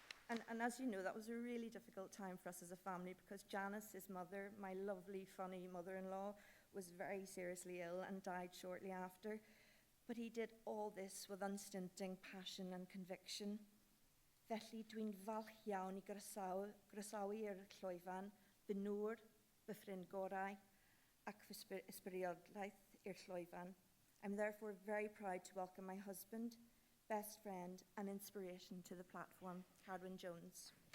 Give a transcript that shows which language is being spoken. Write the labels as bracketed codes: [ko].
[en] And as you know, that was a really difficult time for us as a family because Janice, his mother, my lovely, funny mother-in-law, was very seriously ill and died shortly after. But he did all this with unstinting passion and conviction. [cy] Felly dwi'n falch iawn I groesawu i'r llwyfan, fy nŵr, fy ffrind gorau, ac fy ysbrydoliaeth i'r llwyfan. [en] I'm therefore very proud to welcome my husband, best friend and inspiration to the platform, Carwyn Jones.